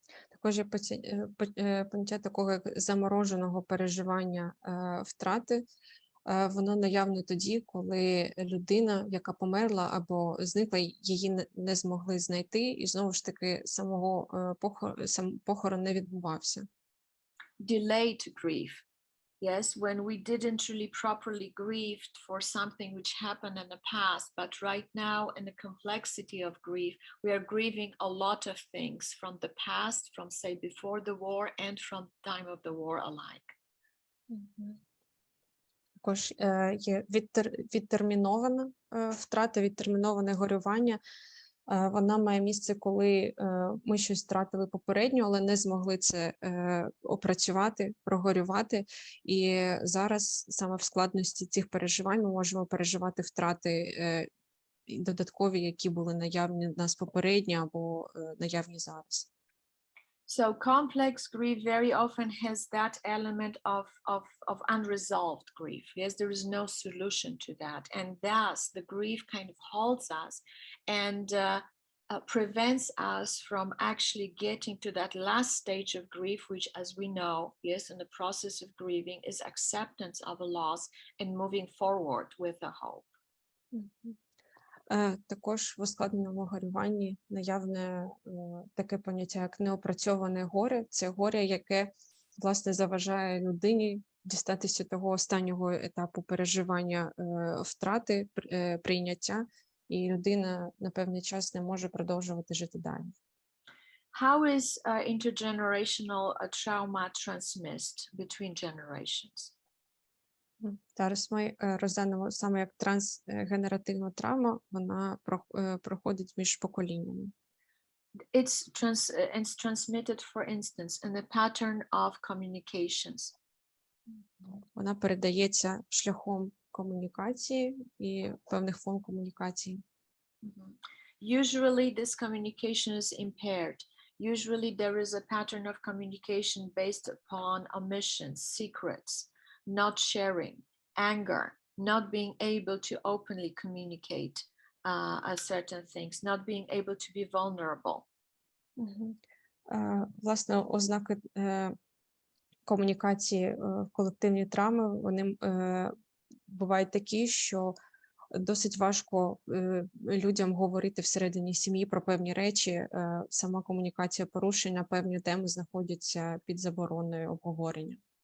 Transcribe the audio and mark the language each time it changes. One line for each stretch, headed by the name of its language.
Ukrainian: Також є поняття такого як замороженого переживання втрати. Воно наявне тоді, коли людина, яка померла або зникла, її не змогли знайти, і знову ж таки сам похорон не відбувався.
English: Delayed grief. Yes, when we didn't really properly grieve for something which happened in the past, but right now in the complexity of grief, we are grieving a lot of things from the past, from say before the war and from time of the war alike.
Ukrainian: Також є відтермінована втрата, відтерміноване горювання. Вона має місце, коли ми щось втратили попередньо, але не змогли це опрацювати, прогорювати. І зараз саме в складності цих переживань ми можемо переживати втрати додаткові, які були наявні в нас попередньо або наявні зараз.
English: So complex grief very often has that element of unresolved grief. Yes, there is no solution to that. And thus the grief kind of holds us and prevents us from actually getting to that last stage of grief, which, as we know, yes, in the process of grieving is acceptance of a loss and moving forward with a hope.
Ukrainian: Також в ускладненому горюванні наявне таке поняття, як неопрацьоване горе. Це горе, яке, власне, заважає людині дістатися того останнього етапу переживання втрати, прийняття, і людина на певний час не може продовжувати жити далі.
English: How is intergenerational trauma transmitted between generations?
Ukrainian: Зараз ми розглянемо саме як трансгенеративна травма, вона проходить між поколіннями.
English: It's transmitted, for instance, in the pattern of communications.
Ukrainian: Вона передається шляхом комунікації і певних форм комунікації.
English: Usually this communication is impaired. Usually there is a pattern of communication based upon omissions, secrets, not sharing, anger, not being able to openly communicate certain things, not being able to be vulnerable.
Ukrainian: Власне, ознаки комунікації в колективній травми, вони бувають такі, що досить важко людям говорити всередині сім'ї про певні речі, сама комунікація порушена, певні теми знаходяться під забороною обговорення.